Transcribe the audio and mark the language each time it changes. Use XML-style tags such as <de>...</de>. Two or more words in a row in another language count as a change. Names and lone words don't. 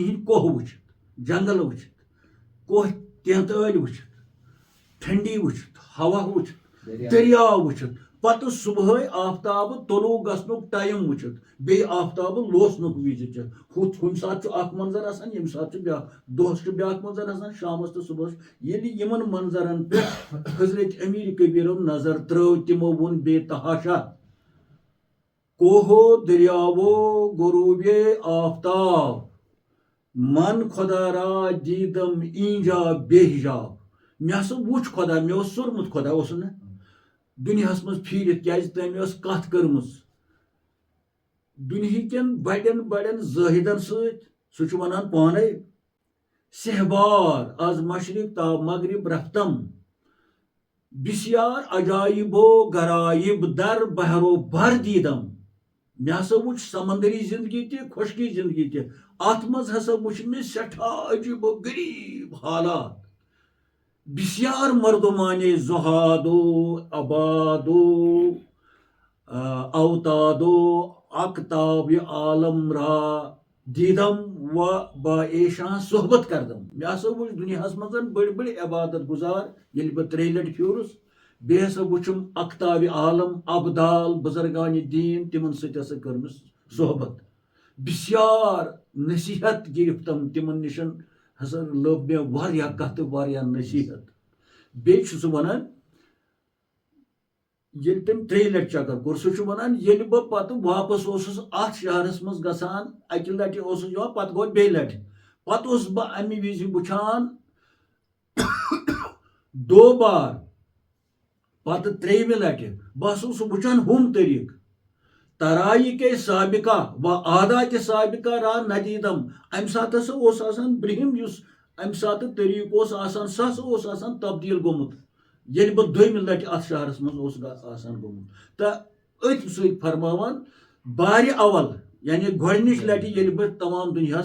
<ks>ہِنٛدۍ کوہ وٕچھِتھ جنگل وٕچھِتھ کوہ تینٛتٲلۍ وٕچھِتھ ٹھنڈی وٕچھِتھ ہوا وٕچھِتھ دریاو وٕچھِتھ پتہ صبح آفتاب طلوع گژھنُک ٹایم وٕچھِتھ بیٚیہِ آفتاب لوسنُک وِزِ چھِ کُنہِ ساتہٕ چھُ اکھ منظر آسان ییٚمہِ ساتہٕ چھُ بیٛاکھ دۄہس چھُ بیٛاکھ منظر آسان شامس تہٕ صبحس ییٚلہِ یِمن منظرن پٮ۪ٹھ حضرت امیر کبیٖرو نظر ترٲو تِمو ووٚن بے تحاشا</ks> <fa>کوہو دریاوو غروبے آفتاب من خدا را دیدم اینجا بے حجاب</fa> <ks>مےٚ ہسا وٕچھ خۄدا مےٚ اوس سوٗرمُت خۄدا اوسُن نہ دُنیاہس منٛز پھیٖرِتھ کیازِ تٔمۍ ٲس کتھ کٔرمٕژ دُنہِکٮ۪ن بڑٮ۪ن بڑٮ۪ن زٲہِدن سۭتۍ سُہ چھُ ونان پانے</ks> <fa>سہبار آز مشرق تا مغرب رفتم بسیار عجایبو غرایب در بحرو بر دیدم</fa> <ks>مےٚ ہسا وٕچھ سمندری زندگی تہِ خۄشکی زندگی تہِ اتھ منٛز ہسا وٕچھ مےٚ سٮ۪ٹھاہ عجیب و غریٖب حالات</ks> <fa>بسیار مردمانے زہادو عبادو اوتادو اقتاب عالم را دیدم و با ایشان صحبت کردم</fa> <ks>مےٚ ہسا وٕچھ دُنیاہس منٛز بٔڑۍ بٔڑۍ عبادت گزار ییٚلہِ بہٕ 3 لٹہِ پھیوٗرُس بیٚیہِ ہسا وٕچھُم اقتاب عالم ابدال بزرگانہِ دیٖن تِمن سۭتۍ ہسا کٔرمٕژ صحبت</ks> <fa>بسیار نصیحت گرفتم</fa> <ks>تِمن نِشن ہسا لٔب مےٚ واریاہ کتھٕ واریاہ نصیحت بیٚیہِ چھُ سُہ ونان ییٚلہِ تٔمۍ 3 لٹہِ چکر کوٚر سُہ چھُ ونان ییٚلہِ بہٕ پتہٕ واپس اوسُس اتھ شہرس منٛز گژھان اکہِ لٹہِ اوسُس یِوان پتہٕ گوٚو بیٚیہِ لٹہِ پتہٕ اوسُس بہٕ امہِ وِزِ وٕچھان 2 بار پتہٕ 3مہِ لٹہِ بہٕ ہسا اوسُس وٕچھان ہُم طریٖقہٕ</ks> <fa>ترائی کے سابقہ و عادات سابقہ را ندیدم</fa> <ks>امہِ ساتہٕ ہسا اوس آسان برٛہِم یُس امہِ ساتہٕ طریٖقہٕ اوس آسان سُہ ہسا اوس آسان تبدیٖل گوٚمُت ییٚلہِ بہٕ 2مہِ لٹہِ اتھ شہرس منٛز اوسُس آسان گوٚمُت تہٕ أتھۍ سۭتۍ فرماوان</ks> <fa>بارِ اول</fa> <ks>یعنی گۄڈنِچ لٹہِ ییٚلہِ بہٕ تمام دُنیاہس</ks>